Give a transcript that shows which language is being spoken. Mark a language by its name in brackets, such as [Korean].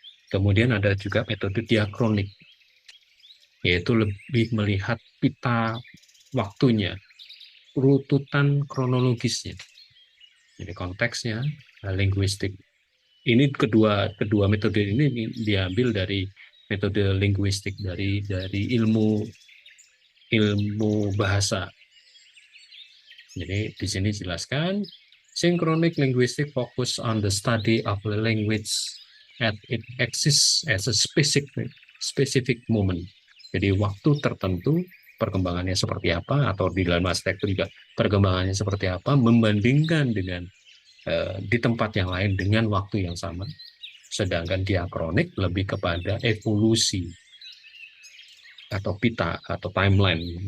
[Indonesian] Kemudian ada juga metode diakronik, yaitu lebih melihat pita waktunya, urutan kronologisnya. Jadi konteksnya, linguistik. Ini kedua metode ini diambil dari metode linguistik, dari ilmu bahasa. Jadi di sini jelaskan, [English] synchronic linguistic focus on the study of the language as it exists as a specific moment. [Indonesian] Jadi waktu tertentu perkembangannya seperti apa, atau di dalam arsitektur juga perkembangannya seperti apa, membandingkan dengan di tempat yang lain dengan waktu yang sama. Sedangkan diakronik lebih kepada evolusi atau pita atau timeline.